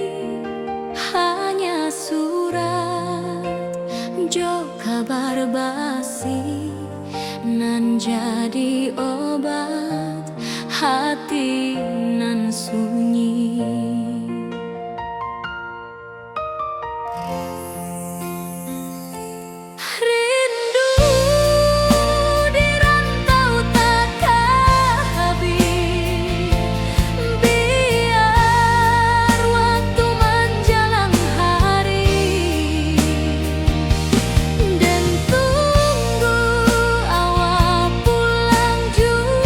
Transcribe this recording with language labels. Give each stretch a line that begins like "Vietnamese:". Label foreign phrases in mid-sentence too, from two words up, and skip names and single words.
Minangkabau: Hanya surat jo kabar basi nan jadi obat hati nan sunyi.
Indonesian: Rindu di rantau tak habis. Biar waktu menjelang hari dan tunggu awak pulang juga.